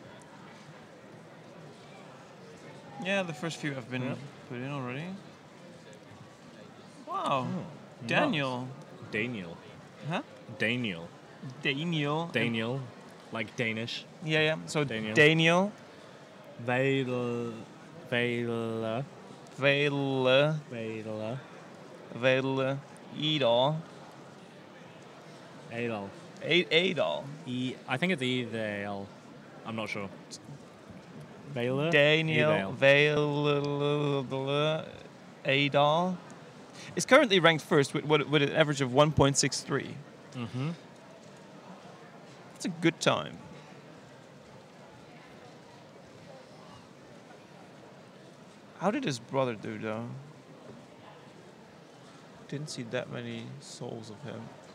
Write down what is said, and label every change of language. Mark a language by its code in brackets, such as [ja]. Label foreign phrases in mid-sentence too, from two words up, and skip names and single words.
[en] Yeah, the first few have been Yeah. put in already. Wow. Oh, Daniel. Daniel. Huh? Daniel. Daniel. Daniel. Like Danish. Yeah. So Daniel. Daniel. Vela. Vele. Vela. Vele. Edal. Adel. Adal. I think it's Edel. I'm not sure. Vela? Daniel. Vele. Adal. Is currently ranked first with an average of 1.63. Mm-hmm. That's a good time. How did his brother do though? Didn't see that many souls of him.